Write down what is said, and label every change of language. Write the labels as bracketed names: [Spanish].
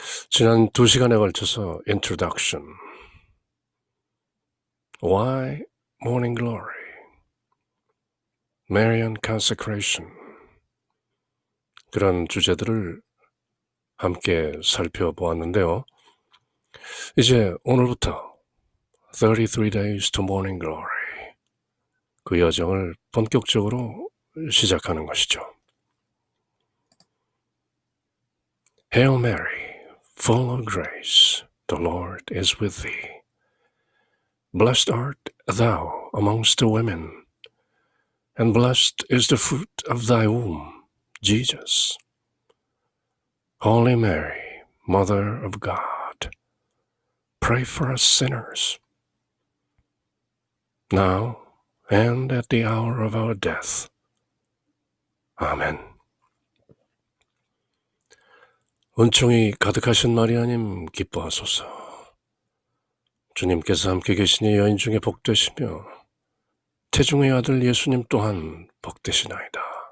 [Korean] 지난 2시간에 걸쳐서 Introduction, Why Morning Glory, Marian Consecration, 그런 주제들을 함께 살펴보았는데요. 이제 오늘부터 33 Days to Morning Glory, 그 여정을 본격적으로 시작하는 것이죠. [English] Hail Mary, full of grace, the Lord is with thee. Blessed art thou amongst women, and blessed is the fruit of thy womb, Jesus. Holy Mary, Mother of God, pray for us sinners, now and at the hour of our death. [Korean] 아멘. 은총이 가득하신 마리아님 기뻐하소서. 주님께서 함께 계시니 여인 중에 복되시며 태중의 아들 예수님 또한 복되시나이다.